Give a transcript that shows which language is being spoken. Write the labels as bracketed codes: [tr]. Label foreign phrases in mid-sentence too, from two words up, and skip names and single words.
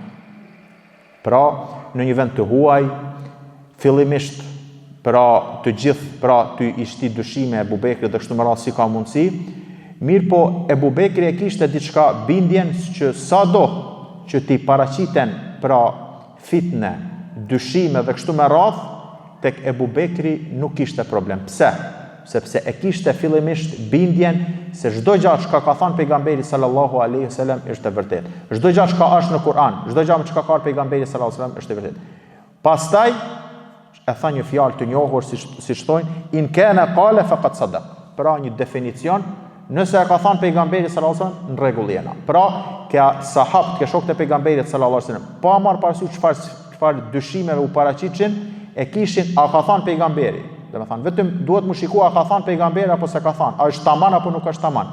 [sq] Pra, në një vend të huaj, fillimisht pra të gjithë pra të ishti dyshime Ebu Bekri dhe kështu me radhë si ka mundësi, mirë po Ebu Bekri e kishte diçka bindjen që sado që ti paraqiten pra fitne, dyshime dhe kështu me radhë, tek Ebu Bekri nuk kishte problem. Pse? Sepse e kishte fillimisht bindjen se çdo gjë që ka thënë pejgamberi [ar] صلى الله عليه وسلم [sq] është e vërtetë. Çdo gjë që është në Kur'an, çdo gjë që ka thënë pejgamberi [ar] صلى الله عليه وسلم [sq] është e vërtetë. Pastaj e tha një fjalë të njohur si thonë [ar] إن كان قال فقد صدق. [sq] Pra një definicion, nëse e ka thënë pejgamberi [ar] صلى الله عليه وسلم, [sq] në rregull jena. Pra ka sahabët, ka shokët e pejgamberit [ar] صلى الله عليه وسلم, [sq] pa marr parasysh çfarë dyshimeve u paraqitën, e kishin a ka thënë pejgamberi. Domethënë vetëm duhet mu shikua a ka thënë pejgamberi apo s'e ka thënë, a është taman apo nuk është taman.